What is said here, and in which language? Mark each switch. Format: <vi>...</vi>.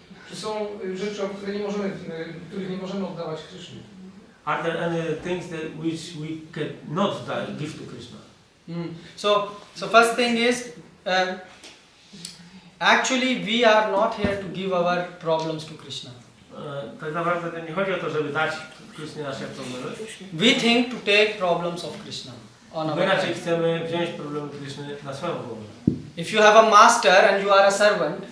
<pl>Czy są rzeczy, których nie możemy oddawać Krysznie?</pl> <en>Are there any things which we cannot give to Krishna? So first thing is, actually we are not here to give our problems to Krishna.</en> <pl>Tak naprawdę to nie chodzi o to, żeby dać Krishnie nasze problemy.</pl> <en>We think to take problems of Krishna on our</en> <pl>My raczej</pl> <en>head.</en> <pl>chcemy wziąć problemy Krishny na swoją głowę.</pl> <en>If you have a master and you are a servant,</en>